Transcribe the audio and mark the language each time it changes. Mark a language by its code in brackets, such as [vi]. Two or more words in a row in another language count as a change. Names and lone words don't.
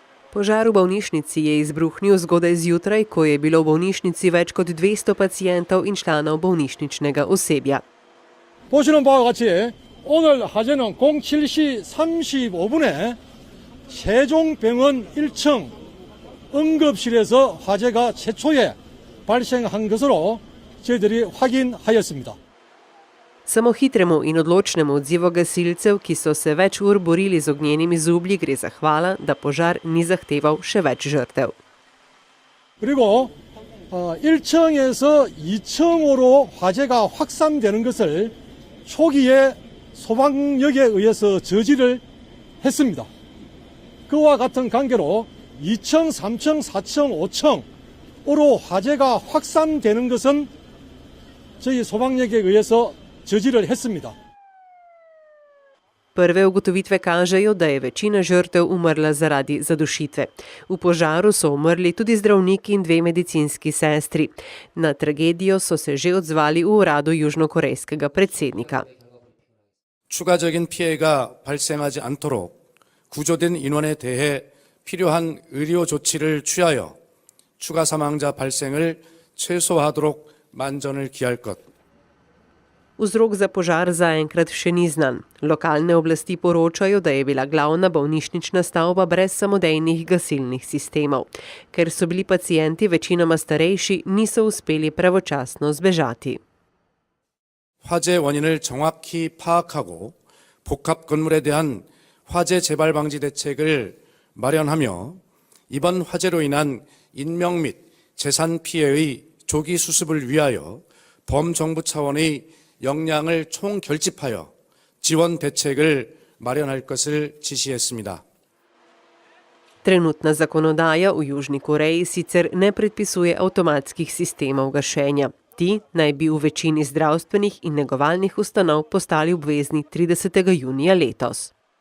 [sl] Požar v bolnišnici je izbruhnil zgodaj zjutraj, ko je bilo v bolnišnici več kot 200 pacientov in članov bolnišničnega osebja. [ko] 보시는 바와 같이 오늘 화재는 07시 35분에 세종병원 1층 응급실에서 화재가 최초에 발생한 것으로 저희들이 확인하였습니다. [sl] Samo hitremu in odločnemu odzivu gasilcev, ki so se več ur borili z ognjenimi zublji, gre zahvala, da požar ni zahteval še več žrtev. [ko] 그리고 1층에서 2층으로 화재가 확산되는 것을 초기에 소방력에 의해서 저지를 했습니다. 그와 같은 관계로 2층, 3층, 4층, 5층으로 화재가 확산되는 것은 저희 소방력에 의해서 저지를 했습니다. [sl] Prve ugotovitve kažejo, da je večina žrtev umrla zaradi zadušitve. V požaru so umrli tudi zdravniki in 2 medicinski sestri. Na tragedijo so se že odzvali v uradu južnokorejskega predsednika. [ko] 추가적인 피해가 발생하지 않도록 구조된 인원에 대해 필요한 의료 조치를 취하여 추가 사망자 발생을 최소화하도록 만전을 기할 것. [sl] Vzrok za požar zaenkrat še ni znan. Lokalne oblasti poročajo, da je bila glavna bolnišnična stavba brez samodejnih gasilnih sistemov. Ker so bili pacienti večinoma starejši, niso uspeli pravočasno zbežati. [ko] 화재 원인을 정확히 파악하고 복합 건물에 대한 화재 재발 방지 대책을 마련하며 이번 화재로 인한 인명 및 재산 피해의 조기 수습을 위하여 범정부 차원의 역량을 총결집하여 지원 대책을 마련할 것을 지시했습니다. [sl] Trenutna zakonodaja v Južni Koreji sicer ne predpisuje avtomatskih sistemov gašenja. Ti naj bi v večini zdravstvenih in negovalnih ustanov postali obvezni 30. junija letos.